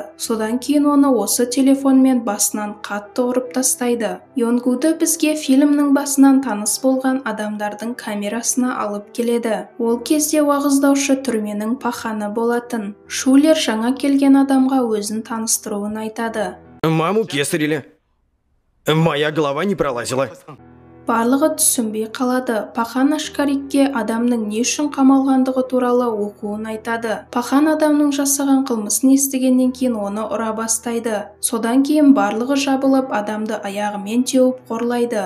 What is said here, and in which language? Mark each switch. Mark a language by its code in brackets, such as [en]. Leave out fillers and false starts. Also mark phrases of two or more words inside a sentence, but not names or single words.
[kk] Содан кейін оны осы телефонмен басынан қатты ұрып тастайды. Йон-гуды бізге фильмнің басынан таныс болған адамдардың камерасына алып келеді. Ол кезде уағыздаушы түрменің паханы болатын. Шулер жаңа келген адамға өзін таныстыруын айтады. [ru] Маму кесарили. Моя голова не пролазила. [kk] Барлығы түсінбей қалады. Пахан Ашкарикке адамның не үшін қамалғандығы туралы оқуын айтады. Пахан адамның жасаған қылмысын естігеннен кейін оны ұра бастайды. Содан кейін барлығы жабылып, адамды аяғымен теуіп қорлайды.